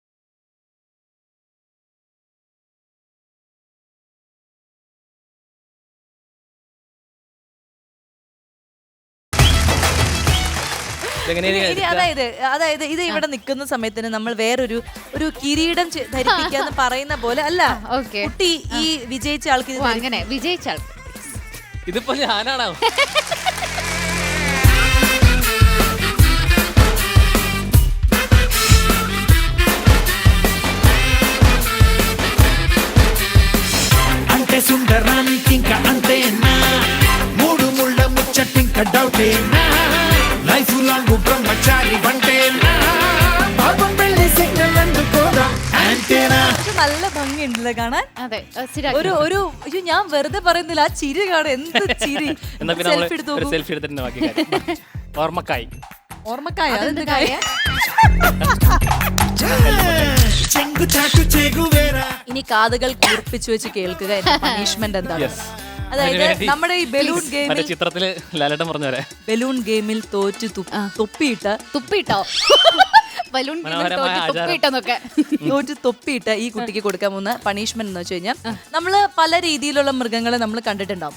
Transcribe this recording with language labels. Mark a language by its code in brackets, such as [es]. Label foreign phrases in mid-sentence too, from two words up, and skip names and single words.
[ml] അതായത് ഇത് ഇവിടെ നിൽക്കുന്ന സമയത്തിന് നമ്മൾ വേറൊരു കിരീടം ധരിപ്പിക്കാന്ന് പറയുന്ന പോലെ അല്ല. കുട്ടി ഈ വിജയിച്ച ആൾക്ക് അങ്ങനെ വിജയിച്ച ആൾ ഇതിപ്പോ ഞാനാണോ? [te] అంటే సుందరానికి ఇంకా అంతేనా? మూడు ముళ్ళ ముచ్చటింక డౌటేనా? [en] life long [te] బ్రహ్మచారి వంటేనా? పాపం పెళ్లి సిగ్నల్ అందుకోదా అంతేనా? [ml] നല്ല ഭംഗിയുണ്ടല്ലേ കാണാൻ. അതെ, ഒരു ഞാൻ വെറുതെ പറയുന്നില്ല, ആ ചിരി കാണാൻ എന്ത് ചിരി. സെൽഫി എടുത്തിട്ട് ഓർമ്മക്കായി. ഓർമ്മക്കായ? അതെന്ത് കായ? [te] చెంగు చాటు చెగువేరా. [ml] ഇനി കാതുകൾ കൂർപ്പിച്ചു വെച്ച് കേൾക്കുക എന്ന പണിഷ്മെന്റ് എന്താണ്? അതായത് നമ്മുടെ ഈ [en] balloon game, [ml] ചിത്രത്തില് ലാലേട്ടൻ പറഞ്ഞവരെ [en] balloon game [ml] തോറ്റ് തുപ്പിയിട്ടോ ബലൂൺ തോറ്റ് തൊപ്പിയിട്ട് ഈ കുട്ടിക്ക് കൊടുക്കാൻ പോകുന്ന പണിഷ്മെന്റ് എന്ന് വെച്ച് കഴിഞ്ഞാൽ, നമ്മള് പല രീതിയിലുള്ള മൃഗങ്ങളെ നമ്മൾ കണ്ടിട്ടുണ്ടാവും.